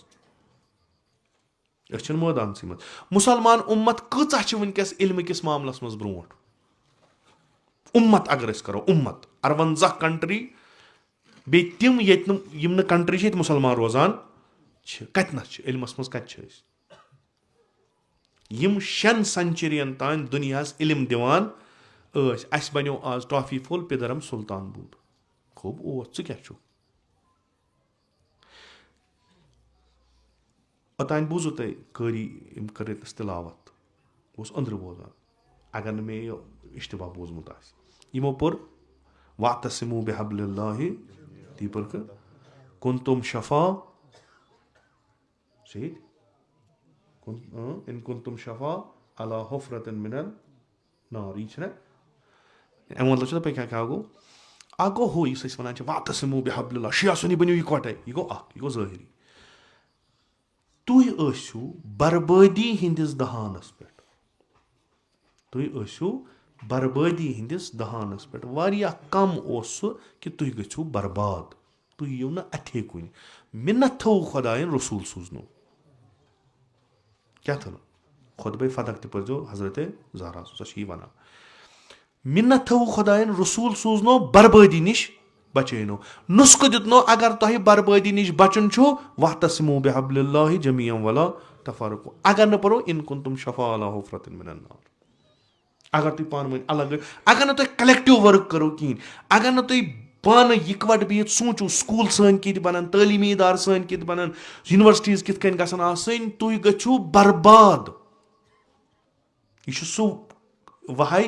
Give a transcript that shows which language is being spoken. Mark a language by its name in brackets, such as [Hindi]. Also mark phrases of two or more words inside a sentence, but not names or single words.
[Kashmiri] منٛز مُسلمان اُمت کۭژاہ چھِ وٕنکیٚس علمہٕ کِس معاملس منٛز برونٛٹھ اُمت اگر أسۍ کَرو اُمت 58 کنٹری بیٚیہِ تِم ییٚتہِ نہٕ یِم نہٕ کنٹری چھِ ییٚتہِ مُسلمان روزان چھِ کَتِنَس چھِ علمَس منٛز کَتہِ چھِ أسۍ یِم 6 سینچُرین تانۍ دُنیاہَس علم دِوان ٲسۍ اَسہِ بَنیو آز ٹافی پھوٚل [Persian] پِدرم سُلطان بود [Kashmiri] خوب اوس ژٕ کیٛاہ چھُکھ اوٚتانۍ بوٗزوُ تۄہہِ قٲری یِم کٔر أتنَس تِلاوت بہٕ اوسُس أنٛدرٕ بوزان اگر نہٕ مےٚ یہِ اِشتِباہ بوٗزمُت آسہِ یِمو پوٚر [Arabic] وَاعْتَصِمُوا بِحَبْلِ اللہِ [Kashmiri] تی پٔرکھٕ [Arabic] کُنتُم شفا [Kashmiri] صحیح [Arabic] اِن کُنتُم شفا علی حُفرَةٍ مِنَ النار [Kashmiri] یی چھُنہ اَمیُک مطلب چھُ دَپان کیٛاہ گوٚو اکھ گوٚو ہُہ یُس أسۍ وَنان چھِ [Arabic] وَاعْتَصِمُوا بِحَبْلِ اللہِ [Kashmiri] شِیا سُنی بٔنِو یِکوَٹَے یہِ گوٚو اکھ یہِ گوٚو ظٲہِری تُہۍ ٲسِو بربٲدی ہِنٛدِس دہانَس پٮ۪ٹھ تُہۍ ٲسِو بربٲدی ہِنٛدِس دہانَس پٮ۪ٹھ واریاہ کم اوس سُہ کہِ تُہۍ گٔژھِو برباد تُہۍ یِیِو نہٕ اَتھے کُنہِ مِنت تھٲوُ خۄدایَن رسوٗل سوٗزنو کیٛاہ تھٲو خۄطبَے فَدق تہِ پٔرۍزیو حضرتِ زہرا سۄ چھِ یی وَنان مِنت تھٲوُ خۄدایَن رسوٗل سوٗزنو بربٲدی نِش بچٲینو نُسخہٕ دیُتنو اگر تۄہہِ بربٲدی نِش بچُن چھُ [Arabic] وَاعْتَصِمُوا بِحَبْلِ اللہِ جَمِیعًا وَلَا تَفَرَّقُوا [Kashmiri] اگر نہٕ پَرو [Arabic] اِن کُنتُم شفا علی حُفرَةٍ مِنَ النار [Kashmiri] اگر تُہۍ پانہٕ ؤنۍ الگ اگر نہٕ تُہۍ [English] collective work [Kashmiri] کٔرِو کِہیٖنۍ اگر نہٕ تُہۍ پانہٕ یِکوَٹہٕ بِہِتھ سوٗنٛچِو سکوٗل سٲنۍ کِتھ بَنَن تعلیٖمی اِدارٕ سٲنۍ کِتھ بَنَن یونیورسٹیٖز کِتھ کٔنۍ گژھن آسٕنۍ تُہۍ گٔژھِو برباد یہِ چھُ سُہ وَہے